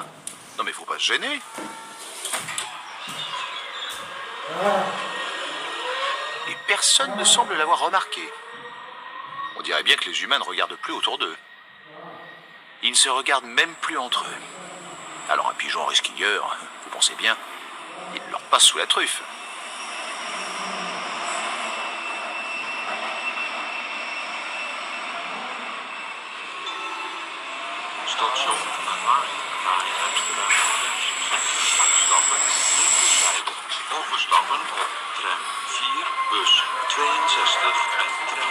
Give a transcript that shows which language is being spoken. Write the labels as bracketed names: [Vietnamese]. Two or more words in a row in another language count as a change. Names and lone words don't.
[French] Non mais faut pas se gêner. Et personne ne semble l'avoir remarqué. On dirait bien que les humains ne regardent plus autour d'eux. Ils ne se regardent même plus entre eux. Alors un pigeon resquilleur, vous pensez bien, il leur passe sous la truffe. [Dutch] Station Maai Amsterdam Stappen, linkerzijde. Overstappen op tram 4, bus 62 en tram.